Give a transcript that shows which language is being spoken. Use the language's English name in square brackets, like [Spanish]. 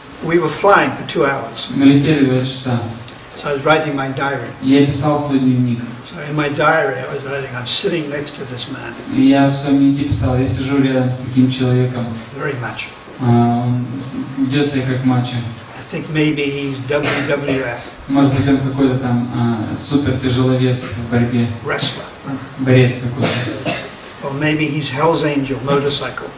[English] We were flying for 2 hours. [Russian] Мы летели 2 часа. [English] So I was writing my diary. [Russian] Я писал свой дневник. [English] So in my diary I was writing, I'm sitting next to this man, [Russian] И я в своем дневнике писал, я сижу рядом с таким человеком. [English] very macho. [Russian] Он ведет себя как мачо. [English] I think maybe he's WWF, [Russian] Может быть, он какой-то там супер тяжеловес в борьбе. [English] wrestler. [Russian] Борец какой-то. [English] Or maybe he's Hell's Angel, motorcycle.